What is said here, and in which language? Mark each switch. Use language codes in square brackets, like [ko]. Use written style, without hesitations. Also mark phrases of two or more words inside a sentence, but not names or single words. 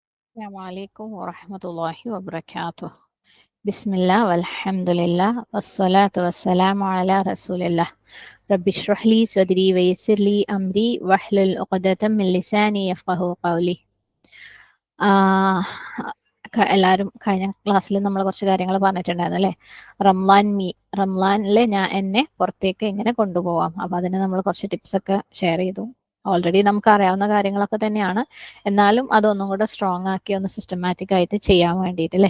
[ar] السلام عليكم ورحمة الله وبركاته. بسم الله والحمد لله والصلاة والسلام على رسول الله. رب اشرح لي صدري ويسر لي أمري واحلل عقدة من لساني يفقه قولي. [ml] ആഹ് എല്ലാവരും കഴിഞ്ഞ ക്ലാസ്സിൽ നമ്മൾ കുറച്ച് കാര്യങ്ങൾ പറഞ്ഞിട്ടുണ്ടായിരുന്നു അല്ലേ? റംലാനിൽ ഞാൻ എന്നെ പുറത്തേക്ക് എങ്ങനെ കൊണ്ടുപോവാം, അപ്പൊ അതിന് നമ്മൾ കുറച്ച് ടിപ്സ് ഒക്കെ ഷെയർ ചെയ്തു. ഓൾറെഡി നമുക്ക് അറിയാവുന്ന കാര്യങ്ങളൊക്കെ തന്നെയാണ്, എന്നാലും അതൊന്നും കൂടെ സ്ട്രോങ് ആക്കി ഒന്ന് സിസ്റ്റമാറ്റിക് ആയിട്ട് ചെയ്യാൻ വേണ്ടിയിട്ട് അല്ലേ?